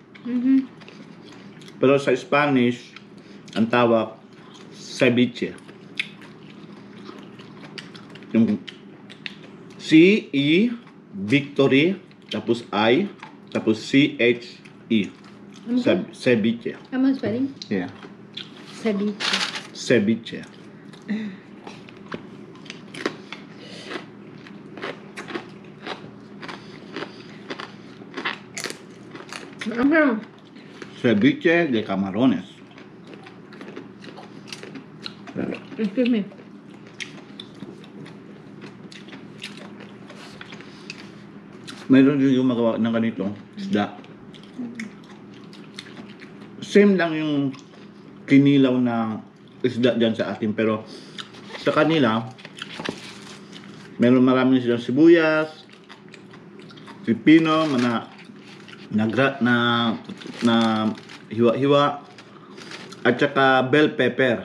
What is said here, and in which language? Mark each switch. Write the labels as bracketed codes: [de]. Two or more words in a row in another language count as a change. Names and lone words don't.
[tl] Pero sa Spanish, ang tawag ceviche. Yung C-E, victory, tapos I, tapos C-H-E. Ceviche. [en] Am I spelling? Yeah. Ceviche. [es] Ceviche. Ceviche de camarones. [en] Excuse me. [tl] Mayroon din yung magawa ng ganito, isda. Same lang yung kinilaw na isda dyan sa atin, pero sa kanila, meron marami silang sibuyas, pipino, na hiwa-hiwa, at saka [en] bell pepper.